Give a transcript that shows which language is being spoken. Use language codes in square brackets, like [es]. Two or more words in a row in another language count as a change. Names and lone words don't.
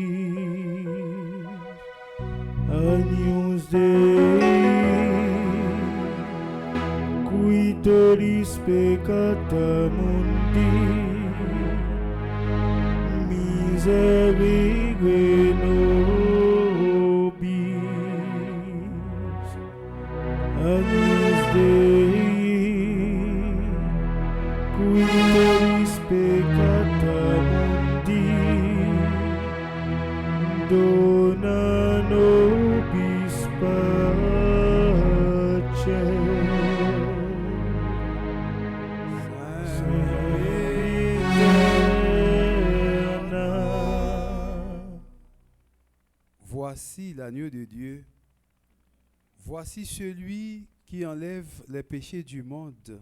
[la] Agnus Dei, qui tollis peccata mundi, miserere nobis. Agnus Dei, qui tollis peccata mundi, dona nobis [fr] Voici l'agneau de Dieu. Voici celui qui enlève les péchés du monde.